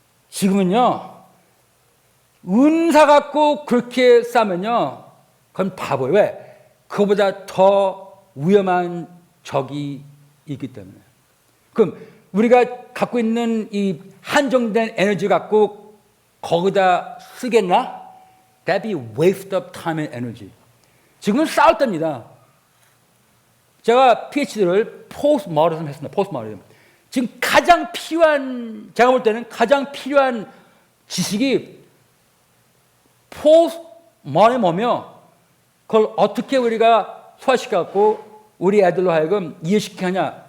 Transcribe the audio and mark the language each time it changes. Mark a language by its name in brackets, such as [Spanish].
[Korean] 지금은요, 은사 갖고 그렇게 싸면요, 그건 바보예요. 왜? 그거보다 더 위험한 적이 있기 때문에. 그럼 우리가 갖고 있는 이 한정된 에너지 갖고 거기다 쓰겠나? [English] That'd be waste of time and energy. [Korean] 지금은 싸울 때입니다. 제가 PhD를 포스트모더니즘 했습니다. 포스트모더니즘. 지금 가장 필요한, 제가 볼 때는 가장 필요한 지식이 포스트모더니즘이며 그걸 어떻게 우리가 소화시켜갖고 우리 애들로 하여금 이해시키냐.